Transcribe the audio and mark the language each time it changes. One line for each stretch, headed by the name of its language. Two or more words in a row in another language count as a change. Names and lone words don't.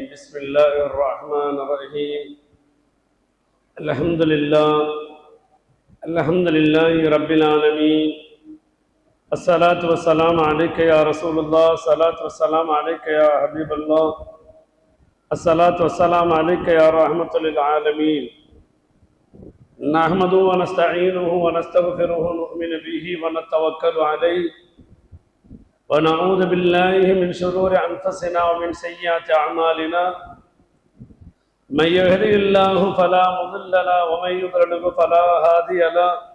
Arabic: بسم الله الرحمن الرحيم. الحمد لله رب العالمين. الصلاة والسلام عليك يا رسول الله. صلاة والسلام عليك يا حبيب الله. الصلاة والسلام عليك يا رحمة للعالمين. نحمده ونستعينه ونستغفره ونؤمن به ونتوكل عليه ونعوذ بالله من شرور أنفسنا ومن سيئات أعمالنا. من يهده الله فلا مضل له ومن يضلل فلا هادي له.